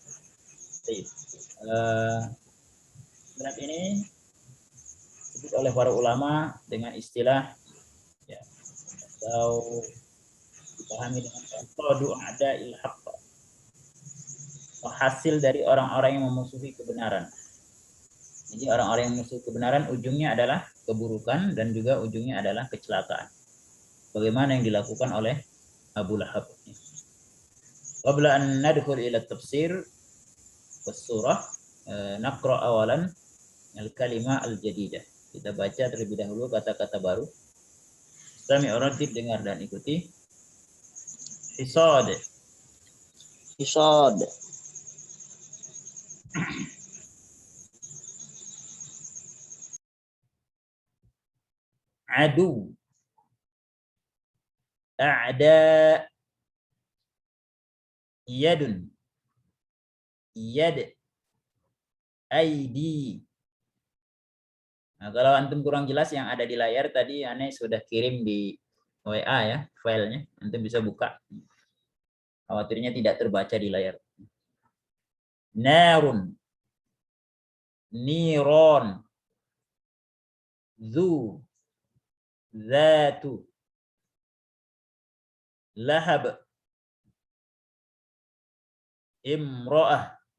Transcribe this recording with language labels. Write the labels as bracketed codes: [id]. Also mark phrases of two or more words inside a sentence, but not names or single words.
[id] Surat ini disebut oleh para ulama dengan istilah ya, atau dipahami dengan [ar] قد أعداء الحق, [id] hasil dari orang-orang yang memusuhi kebenaran. Jadi orang-orang yang memusuhi kebenaran ujungnya adalah keburukan dan juga ujungnya adalah kecelakaan. Bagaimana yang dilakukan oleh Abu Lahab. [ar] قبل أن ندخل إلى تفسير السورة, نقرأ أولا الكلمة الجديدة. [id] Kita baca terlebih dahulu kata-kata baru. [ar] سمعوا رتب, [id] dengar dan ikuti. [ar] Hisad. Hisad. Adu. A'da. Yadun. Yad. Aidi. [id] Nah, kalau antum kurang jelas yang ada di layar tadi, Ane sudah kirim di WA ya, filenya. Antum bisa buka. Khawatirnya tidak terbaca di layar. [ar] Narun. Niron. Zu. Zatu. Lahab. Imra'ah.